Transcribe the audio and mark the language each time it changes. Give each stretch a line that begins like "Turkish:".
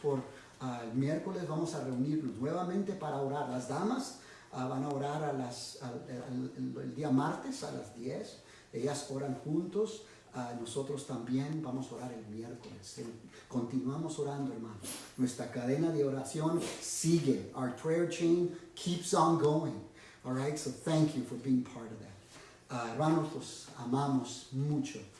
Spanish: Por el miércoles vamos a reunirnos nuevamente para orar. Las damas van a orar el día martes a las 10. Ellas oran juntos. Nosotros también vamos a orar el miércoles. Continuamos orando, hermanos. Nuestra cadena de oración sigue.
English: Our prayer chain keeps on going. All right, so thank you for being part of that.
Spanish: Hermanos, los amamos mucho.